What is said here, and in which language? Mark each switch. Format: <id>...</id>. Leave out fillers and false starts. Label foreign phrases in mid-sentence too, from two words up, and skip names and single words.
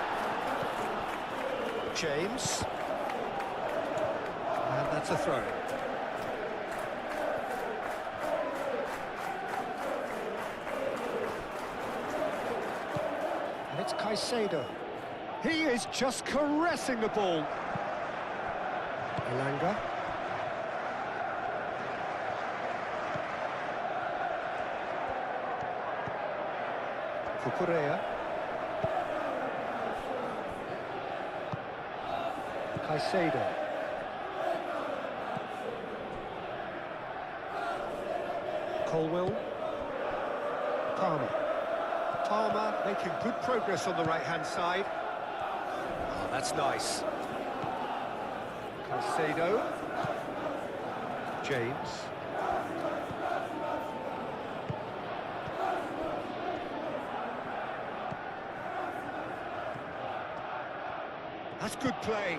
<en>James. And that's a throw. And it's Caicedo. He is just caressing the ball. Elanga. Cucurella. Caicedo. Colwell. Palmer. Palmer making good progress on the right-hand side. Oh, that's nice. Caicedo. James. That's good play.</en>